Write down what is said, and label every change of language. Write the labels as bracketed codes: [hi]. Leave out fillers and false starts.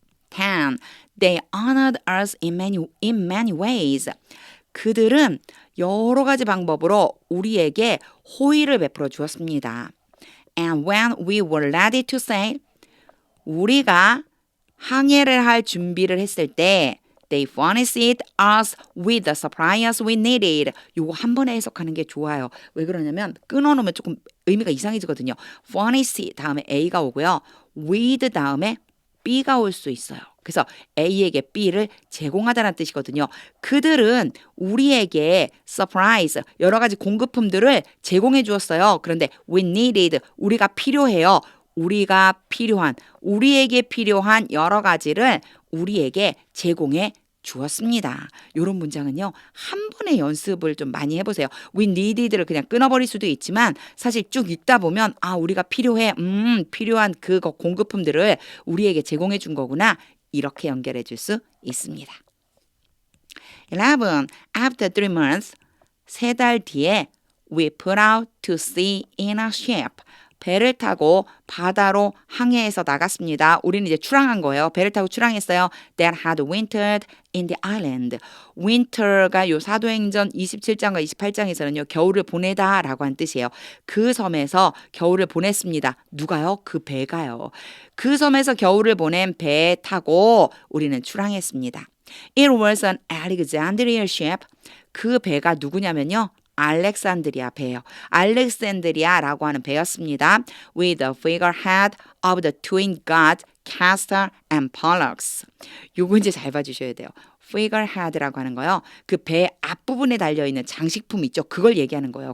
[ko] 10. [en] They honored us in many ways. [ko] 그들은 여러 가지 방법으로 우리에게 호의를 베풀어 주었습니다. [en] And when we were ready to sail, [ko] 우리가 항해를 할 준비를 했을 때 [en] they furnished us with the supplies we needed. [ko] 요거 한 번에 해석하는 게 좋아요. 왜 그러냐면 끊어놓으면 조금 의미가 이상해지거든요. furnish 다음에 A가 오고요. with 다음에 B가 올 수 있어요. 그래서 A에게 B를 제공하다는 뜻이거든요. 그들은 우리에게 surprise, 여러 가지 공급품들을 제공해 주었어요. 그런데 we needed, 우리가 필요해요. 우리에게 필요한 여러 가지를 우리에게 제공해 주었습니다. 이런 문장은요. 한 번의 연습을 좀 많이 해보세요. We needed를 그냥 끊어버릴 수도 있지만 사실 쭉 읽다 보면 우리가 필요한 그거 공급품들을 우리에게 제공해 준 거구나. 이렇게 연결해 줄 수 있습니다. 11. [en] After 3 months, [ko] 3달 뒤에 [en] we put out to sea in a ship. [ko] 배를 타고 바다로 항해해서 나갔습니다. 우리는 이제 출항한 거예요. 배를 타고 출항했어요. [en] That had wintered in the island. [ko] winter가 요 사도행전 27장과 28장에서는요. 겨울을 보내다 라고 한 뜻이에요. 그 섬에서 겨울을 보냈습니다. 누가요? 그 배가요. 그 섬에서 겨울을 보낸 배 타고 우리는 출항했습니다. [en] It was an Alexandria ship. [ko] 그 배가 누구냐면요. 알렉산드리아 배요. 알렉산드리아라고 하는 배였습니다. [en] With the figurehead of the twin gods Castor and Pollux. [ko] 요거 이제 잘 봐주셔야 돼요. figurehead라고 하는 거요. 그 배 앞부분에 달려있는 장식품 있죠. 그걸 얘기하는 거예요.